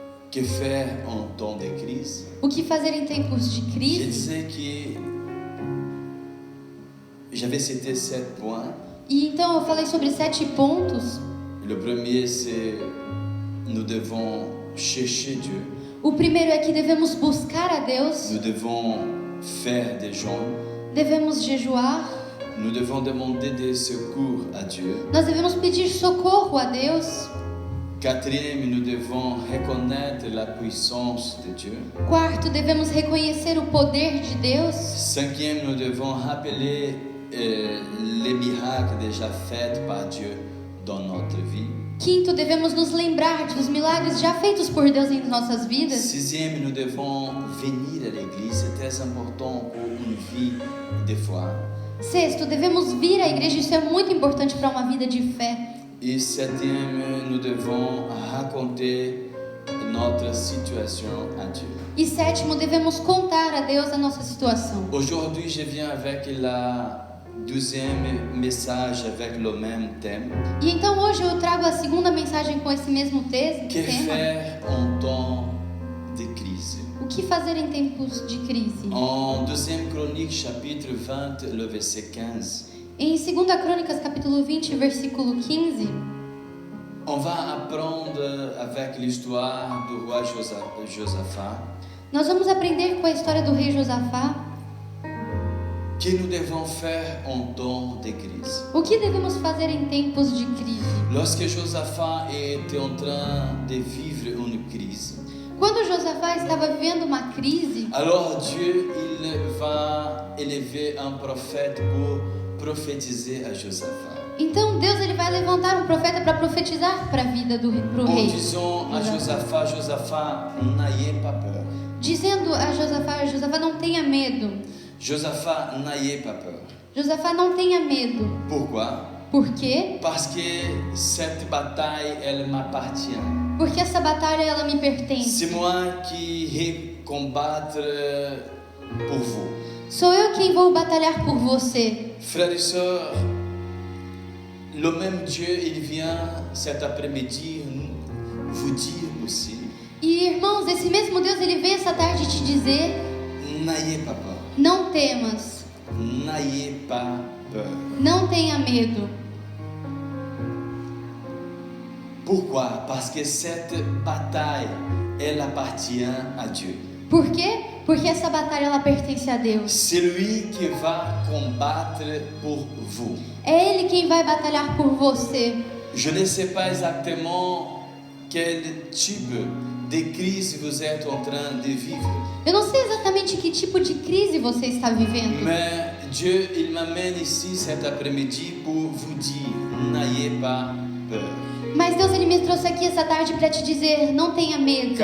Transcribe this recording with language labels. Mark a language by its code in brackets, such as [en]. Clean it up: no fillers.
[fr] Que faire en temps de crise? [pt] O que fazer em tempos de [fr] Je [pt] crise? [fr] disais que j'avais cité 7 points. [pt] E então eu falei sobre 7 pontos. [fr] Le premier, c'est nous devons chercher Dieu. [pt] O primeiro é que devemos buscar a Deus, [fr] Nous devons faire des jeûnes. [pt] devemos jejuar, [fr] Nous devons demander des secours à Dieu. [pt] nós devemos pedir socorro a Deus. [fr] Quatrième, nous devons reconnaître la puissance de Dieu. [pt] Quarto, devemos reconhecer o poder de Deus. [fr] Cinquième, nous devons rappeler les miracles déjà faits par Dieu dans notre vie. [pt] Quinto, devemos nos lembrar dos milagres já feitos por Deus em nossas vidas. [fr] Sixième, nous devons venir à l'église. C'est très important pour une vie de foi. [pt] Sexto, devemos vir à igreja. Isso é muito importante para uma vida de fé. [fr] Et septième, nous devons raconter notre situation à Dieu. [pt] E sétimo, devemos contar a Deus a nossa situação. [fr] Aujourd'hui, je viens avec la 12e message avec le même thème. [pt] E então hoje eu trago a segunda mensagem com esse mesmo tema. [fr] Que faire en temps de crise? [pt] O que fazer em tempos de crise? [fr] En 2 Chroniques, chapitre 20, le verset 15. [pt] Em 2 Crônicas, capítulo 20, versículo 15, [fr] on va apprendre avec l'histoire du roi Josaphat [pt] nós vamos aprender com a história do rei Josafá [fr] que nous devons faire en temps de crise. [pt] o que devemos fazer em tempos de crise. [fr] Lorsque Josaphat était en train de vivre une crise, [pt] Quando Josafá estava vivendo uma crise, [fr] alors Dieu il va élever un prophète pour prophétiser à Josaphat. [pt] então Deus ele vai levantar um profeta para profetizar para a vida pro [fr] En [pt] rei, [fr] disant à Josaphat, Josaphat, n'ayez pas peur. [pt] dizendo a Josafá, não tenha medo. [fr] Josaphat, n'ayez pas peur. [pt] Josafá, não tenha medo. [fr] Pourquoi? [pt] Por quê? [fr] Parce que cette bataille, elle m'appartient. [pt] Porque essa batalha ela me pertence. [fr] C'est moi qui vais combattre pour vous. [pt] Sou eu quem vou batalhar por você. [fr] Frères et sœurs, le même Dieu, il vient cet après-midi vous dire aussi, [pt] E irmãos, esse mesmo Deus ele veio essa tarde te dizer: [fr] n'ayez pas peur. [pt] não temas, [fr] N'ayez pas peur. [pt] não tenha medo. [fr] Pourquoi? Parce que cette bataille, elle appartient à Dieu. [pt] Por quê? Porque essa batalha ela pertence a Deus. [fr] C'est lui qui va combattre pour vous. [pt] É Ele quem vai batalhar por você. [fr] Je ne sais pas exactement quel type de crise vous êtes en train de vivre. [pt] Eu não sei exatamente que tipo de crise você está vivendo, [fr] Mais Dieu, il m'amène ici cet après-midi pour vous dire, n'ayez pas peur. [pt] mas Deus ele me trouxe aqui essa tarde para te dizer: não tenha medo,